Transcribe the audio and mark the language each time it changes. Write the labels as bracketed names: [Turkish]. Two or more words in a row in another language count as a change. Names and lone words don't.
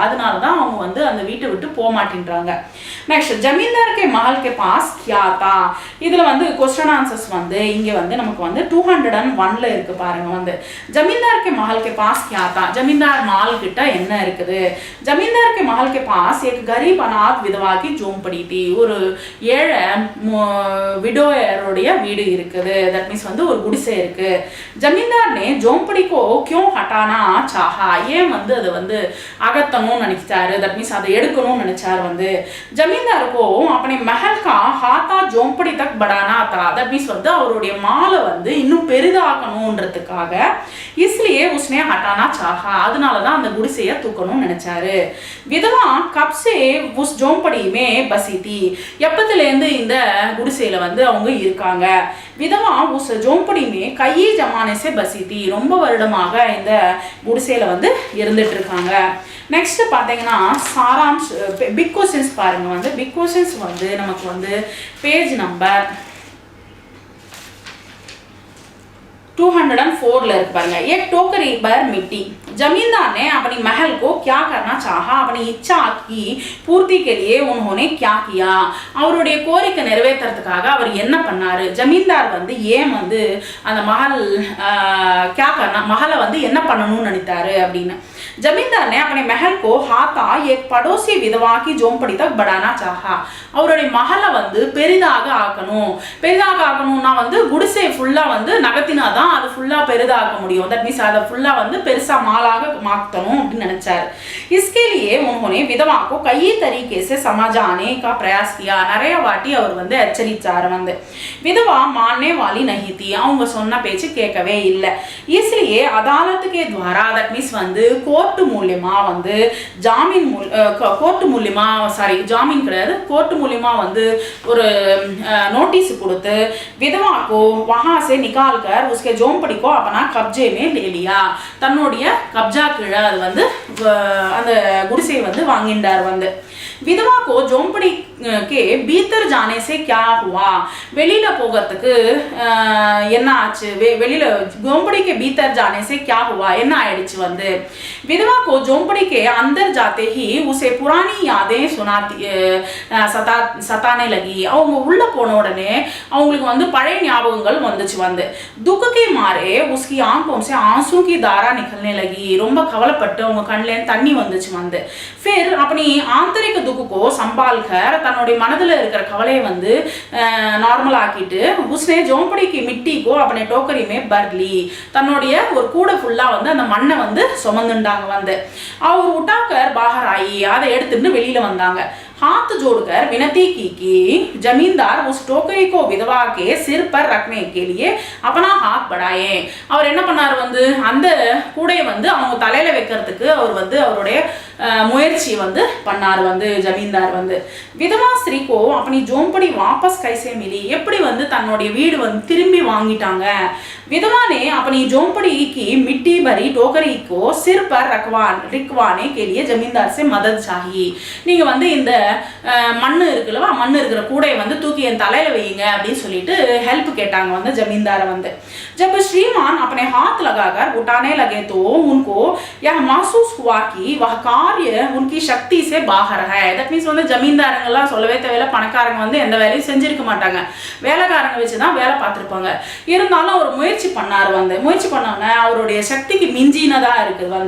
[Tamil] அதனால தான் அவங்க வந்து அந்த வீட்டை விட்டு போக மாட்டேன்றாங்க. நெக்ஸ்ட் [Hindi] ज़मींदार के महल के पास क्या था, [Tamil] இதுல வந்து [English] question answers [Tamil] வந்து இங்க வந்து நமக்கு வந்து 201ல இருக்கு பாருங்க வந்து. [Hindi] ज़मींदार के महल के पास क्या था, [Tamil] ஜமீன்தார் மால் கிட்ட என்ன இருக்குது. [Hindi] ज़मींदार के महल के पास एक गरीब अनाथ विधवा की झोंपड़ी थी, [Tamil] ஒரு ஏழை விடோயருடைய வீடு இருக்குது. [English] That means [Tamil] வந்து ஒரு குடிசை இருக்கு. [Hindi] ஜமீன்தார் ने झोंपड़ी को क्यों हटाना चाहा, [Tamil] ஏன் வந்து அதை வந்து அகத்தணும்னு நினைச்சாரு, [English] That means [Tamil] அதை எடுக்கணும்னு நினைச்சாரு வந்து. [Hindi] जमींदार को अपने महल का हाथा झोंपड़ी तक बढ़ाना था, [English] That means [Tamil] வந்து அவருடைய மாலை வந்து இன்னும் பெரிதாக்கணும்ன்றதுக்காக [Hindi] इसलिए उसने हटाना चाहा, [Tamil] அதனால தான் அந்த குடிசையை தூக்கணும்னு நினைச்சாரு. [Hindi] விதவா कब से उस झोंपड़ी में बसी थी, [Tamil] எப்பத்துல இருந்து இந்த குடிசையில வந்து அவங்க இருக்காங்க. [Hindi] விதவா उस झोंपड़ी में कई जमाने से बसी थी, [Tamil] ரொம்ப வருடமாக இந்த குடிசையில வந்து இருந்துட்டு இருக்காங்க. நெக்ஸ்ட் பார்த்தீங்கன்னா சாராம்ஷ் [English] big questions [Tamil] பாருங்க வந்து. [English] big questions [Tamil] வந்து நமக்கு வந்து [English] page number [Tamil] 204 இருக்கு பாருங்க. [Hindi] एक टोकरी पर मिट्टी, जमींदार ने अपनी महल को क्या करना चाहा, अपनी इच्छा की पूर्ति के लिए उन्होंने क्या किया, [Tamil] அவருடைய கோரிக்கை நிறைவேற்றறதுக்காக அவர் என்ன பண்ணாரு. ஜமீன்தார் வந்து ஏன் வந்து அந்த [Hindi] क्या करना [Tamil] மஹலை வந்து என்ன பண்ணணும்னு நினைத்தாரு அப்படின்னு. [Hindi] जमींदार ने अपने महल को हाथा एक पड़ोसी विधवा की झोंपड़ी तक बढ़ाना चाहा, [Tamil] அவருடைய மஹலை வந்து பெரிதாக ஆக்கணும். பெரிதாக ஆக்கணும்னா வந்து குடிசை ஃபுல்லா வந்து நகத்தினாதான் அது ஃபுல்லா பெரிதாக்க முடியும். [English] That means [Tamil] அதை ஃபுல்லா வந்து பெருசா மாலாக மாத்தணும் அப்படின்னு நினைச்சாரு. [Hindi] इसके लिए उन्होंने विधवा को कई तरीके से समझाने का प्रयास किया, [Tamil] நிறைய வாட்டி அவர் வந்து எச்சரிச்சார் வந்து. [Hindi] विधवा मानने वाली नहीं थी, [Tamil] அவங்க சொன்ன பேச்சு கேட்கவே இல்லை. [Hindi] इसलिए अदालत के द्वारा, [English] That means [Tamil] வந்து கோர்ட் மூலமா வந்து ஜாமீன் கோர்ட் மூலமா ஜாமீன் கிடையாது, கோர்ட் மூலமா வந்து ஒரு நோட்டீஸ் கொடுத்து [Hindi] विधवा को वहां से निकाल कर उसके झोंपड़ी को अपना कब्जे में ले लिया, [Tamil] தன்னுடைய கப்ஜா கீழே அது வந்து அந்த குடிசையை வந்து வாங்கிண்டார் வந்து. [Hindi] विधवा को झोंपड़ी के भीतर जाने से क्या हुआ, [Tamil] வெளியில போகிறதுக்கு என்ன ஆச்சு, வெளியில [Hindi] झोंपड़ी के भीतर जाने से क्या हुआ [Tamil] என்ன ஆயிடுச்சு வந்து. [Hindi] विधवा को झोंपड़ी के अंदर जाते ही उसे पुरानी यादें सताने लगी, [Tamil] அவங்க உள்ள போன உடனே அவங்களுக்கு வந்து பழைய ஞாபகங்கள் வந்துச்சு வந்து. [Hindi] दुख के मारे उसकी आंखों से आंसू की धारा निकलने लगी, [Tamil] ரொம்ப கவலைப்பட்டு அவங்க கண்ணுல தண்ணி வந்துச்சு வந்து. [Hindi] फिर अपनी आंतरिक दुख को संभाल कर, [Tamil] தன்னுடைய மனதுல இருக்கிற கவலையை வந்து நார்மல் ஆக்கிட்டு [Hindi] उसने झोंपड़ी की मिट्टी को अपने टोकरी में भर ली, [Tamil] தன்னுடைய ஒரு கூடை ஃபுல்லா வந்து அந்த மண்ணை வந்து சுமந்துண்டாங்க வந்து. அவர் [Hindi] उठाकर बाहर आई, [Tamil] அதை எடுத்துட்டு வெளியில வந்தாங்க. [Hindi] हाथ जोड़कर विनती की कि जमींदार उस टोकरी को विधवा के सिर पर रखने के लिए अपना हाथ बढ़ाए, [Tamil] அவர் என்ன பண்ணாரு வந்து அந்த கூடையை வந்து அவங்க தலையில வைக்கிறதுக்கு அவர் வந்து அவருடைய முயற்சி வந்து பண்ணார் வந்து ஜமீன்தார் வந்து. [Hindi] विधवा स्त्री को अपनी झोंपड़ी वापस कैसे मिली, [Tamil] எப்படி வந்து தன்னுடைய வீடு வந்து திரும்பி வாங்கிட்டாங்க. [Hindi] विधवा ने अपनी झोंपड़ी की मिट्टी भरी टोकरी को सिर पर रखवाने के लिए जमींदार से मदद चाहिए, [Tamil] நீங்க வந்து இந்த மண்ணு இருக்குல்லவா, மண்ணு இருக்கிற கூடையை வந்து தூக்கி என் தலையில வையுங்க அப்படின்னு சொல்லிட்டு ஹெல்ப் கேட்டாங்க வந்து ஜமீன்தார வந்து. [Hindi] जब श्रीमान अपने हाथ लगाकर उठाने लगे तो उनको यह महसूस हुआ कि वह कार्य उनकी शक्ति से बाहर है. [English] That means [Tamil] வந்து ஜமீன்தாரங்கெல்லாம் சொல்லவே தேவையில்ல, பணக்காரங்க வந்து எந்த வேலையும் செஞ்சிருக்க மாட்டாங்க, வேலைக்காரங்க வச்சுதான் வேலை பார்த்துருப்பாங்க. இருந்தாலும் அவர் முயற்சி பண்ணார் வந்து. முயற்சி பண்ணோன்னே அவருடைய சக்திக்கு மிஞ்சினதா இருக்குது வந்து.